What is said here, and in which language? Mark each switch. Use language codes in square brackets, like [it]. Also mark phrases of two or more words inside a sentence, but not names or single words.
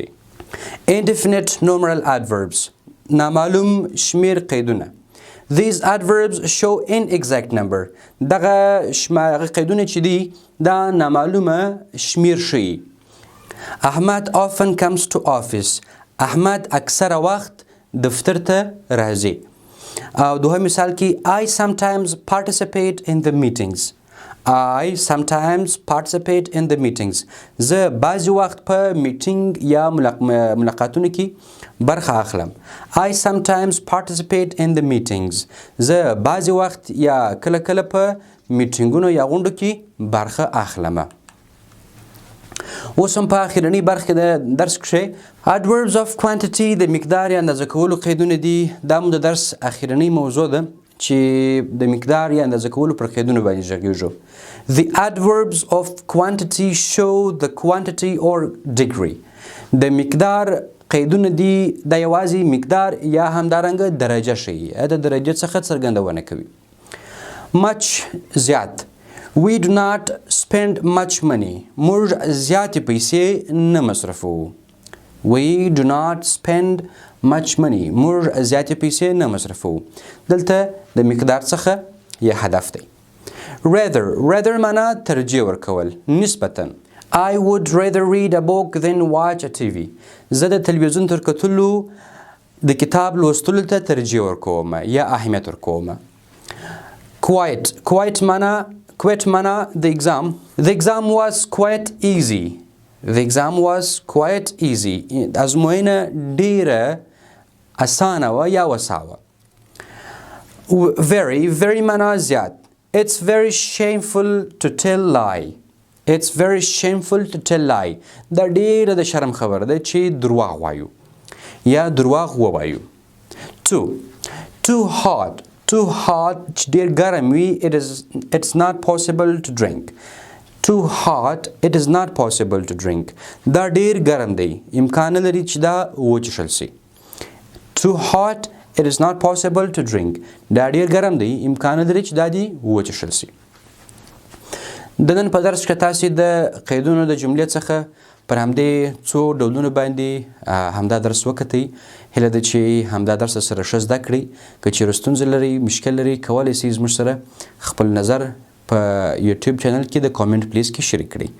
[en] Indefinite numeral adverbs [ps] نامعلوم شمیر قیدونه. [en] These adverbs show inexact number. [ps] دغه قیدونه چې دي دا نامعلومه شمیر ښیي. [en] Ahmad often comes to office. [ps] احمد اکثره وخت دفتر ته راځي. او دوهم مثال کې [en] I sometimes participate in the meetings. I sometimes participate in the meetings. [ps] زه بعضی وخت په میټینګ یا ملاقاتونو کې برخه اخلم. [en] I sometimes participate in the meetings. [ps] زه بعضی وخت یا کله کله په میټینګونو یا غونډو کې برخه اخلم. اوس هم په اخرنۍ برخه د درس کښې [en] Adverbs of Quantity [ps] د مقدار یا اندازه کولو قیدونه دي. دا مو د درس اخرنۍ موضوع ده چې د مقدار یا اندازه کولو پر قیدونو باندې غږیږو. [en] The adverbs of quantity show the quantity or degree. [ps] د مقدار قیدونه دي دا یوازې مقدار یا همدارنګه درجه ښیي، د درجې څخه څرګندونه کوي. [en] Much زیات. We do not spend much money. [ps] موږ زیاتې پیسې نه مصرفوو. [en] We do not spend much money. [ps] موږ زیاتې پیسې نه مصرفوو. دلته د مقدار څخه یا هدف دی. Rather معنا ترجیح ورکول نسبتاً. [en] I would rather read a book than watch a TV. [ps] زه د تلویزیون تر کتلو د کتاب لوستلو ته ترجیح ورکوم یا اهمیت ورکوم. [en] Quite معنا the exam. The exam was quite easy. The exam was quite easy. [ps] ازموینه ډیره اسانه وه یا وساوه. Very معنا زیات. [en] It's very shameful to tell lie. It's very shameful to tell lie. [ps] دا ډیره د شرم خبره ده چې درواغ وایو یا درواغ ووایو. [en] Too hot [ps] چې ډیر ګرم وي [en] it's not possible to drink. Too hot it is not possible to drink. [ps] دا ډیر ګرم دی امکان نه لري چې دا وڅښل شي. [en] Too hot it is not possible to drink. [ps] دا ډیر ګرم دی امکان نه لري چې دا دی وڅښل شي. د نن په درس کې تاسې د قیدونو د جملې څخه پر همدې څو ډولونو باندې همدا درس وکتئ. هیله ده چې همدا درس سره ښه زده کړئ. که چیرې ستونزه لرئ مشکل لرئ کولی شئ زموږ سره خپل نظر په یوټیوب چینل کې د کامنټ پلیز کې شریک کړئ.